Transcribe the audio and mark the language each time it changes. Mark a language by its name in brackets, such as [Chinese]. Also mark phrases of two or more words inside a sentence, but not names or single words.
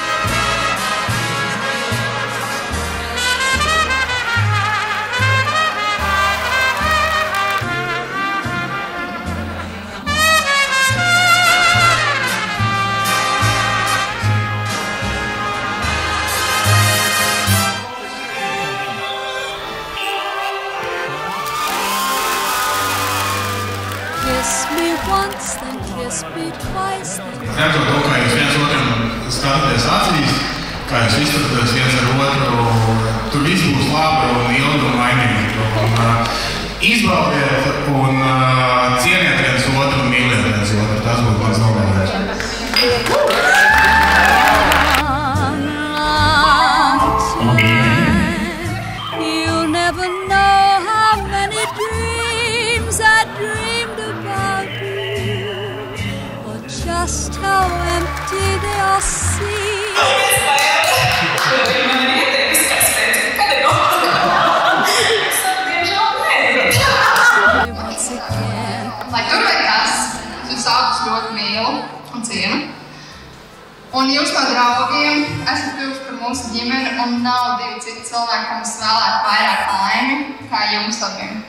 [Latvian] Redzot to, kā jūs viens otram skatāties acīs, kā jūs izturēties viens ar otru, tur viss būs labi un ilgi un laimīgi. Izbaudiet un cieniet viens otru un mīliet viens otru. Tas būtu mans novēlējums. [English] You'll never know how many dreams I dreamed about you, or just how empty they all seem. [Latvian] Lai tur vai kas, jūs abus ļoti mīlu un cienu. Un jūs no draugiem esat kļuvuši par mūsu ģimeni un nav 2 citi cilvēki, kam es vēlētu vairāk laimi, kā jums abiem.